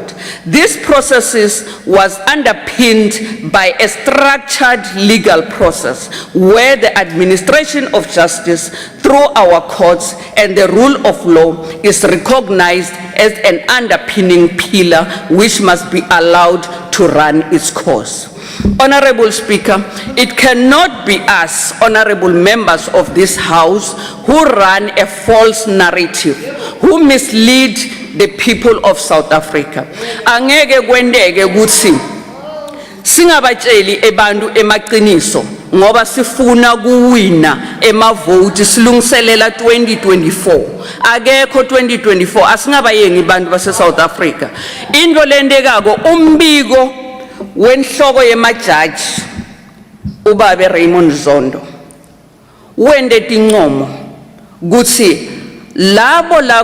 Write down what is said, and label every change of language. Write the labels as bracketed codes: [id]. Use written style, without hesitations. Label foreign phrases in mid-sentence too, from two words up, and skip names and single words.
[en] This process was underpinned by a structured legal process where the administration of justice through our courts and the rule of law is recognized as an underpinning pillar which must be allowed to run its course. Honorable Speaker, it cannot be us, honorable members of this House, who run a false narrative, who mislead the people of South Africa. [ss] Angeke kwendeke ukuthi singabatsheli ebantu emaqiniso ngoba sifuna kuwina emavoti silungiselela 2024. Akekho 2024, asingabayengi bantu base South Africa. Into lendekako umbiko wenhloko yemajaji ubabe Raymond Zondo wende tincomo kuthi labo la